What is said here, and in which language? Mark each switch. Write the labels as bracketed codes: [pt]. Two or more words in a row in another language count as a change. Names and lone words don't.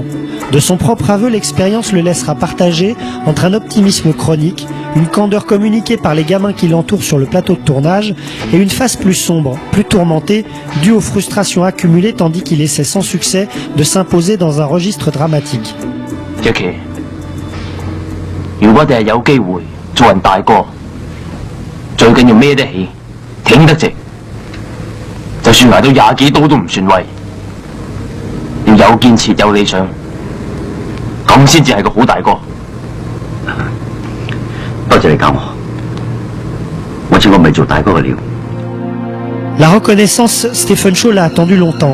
[fr] De son propre aveu, l'expérience le laissera partager entre un optimisme chronique, une candeur communiquée par les gamins qui l'entourent sur le plateau de tournage et une face plus sombre, plus tourmentée, due aux frustrations accumulées tandis qu'il essaie sans succès de s'imposer dans un registre dramatique. Jackie, [yue] 如果我哋係有機會做人大個，最緊要孭得起，挺得直，就算捱到廿幾刀都唔算威。要有堅持，有理想，咁先至係個好大哥。多謝你教我，我知我未做大哥嘅料。 [fr] La reconnaissance, Stephen Chow l'a attendu longtemps.